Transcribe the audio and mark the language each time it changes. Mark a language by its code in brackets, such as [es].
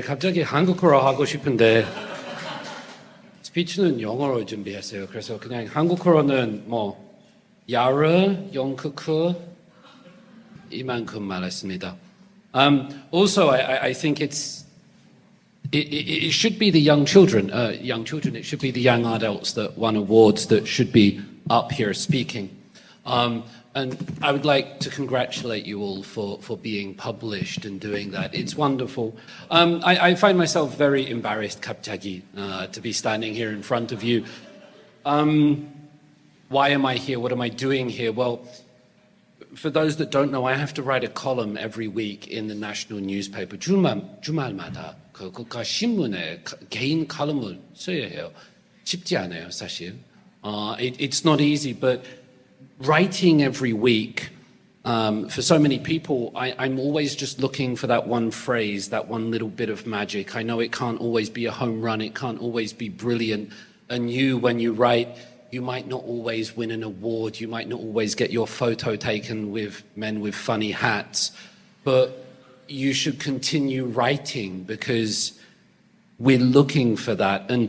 [ko] 갑자기 한국어로 하고 싶은데 스피치는 영어로 준비했어요. 그래서 그냥 한국어로는 야르, 영크크 이만큼 말했습니다. [en] Also, I think it should be the young children. It should be the young adults that won awards that should be up here speaking. And I would like to congratulate you all for being published and doing that. It's wonderful. I find myself very embarrassed, [ko] 갑자기, [en] to be standing here in front of you. Why am I here? What am I doing here? Well, for those that don't know, I have to write a column every week in the national newspaper. [ko] 주말마다 그 국가 신문에 개인 칼럼을 써야 해요. 쉽지 않아요, 사실. [en] It's not easy, but writing every week, for so many people, I'm always just looking for that one phrase, that one little bit of magic. I know it can't always be a home run, it can't always be brilliant. And when you write, you might not always win an award, you might not always get your photo taken with men with funny hats, but you should continue writing because we're looking for that.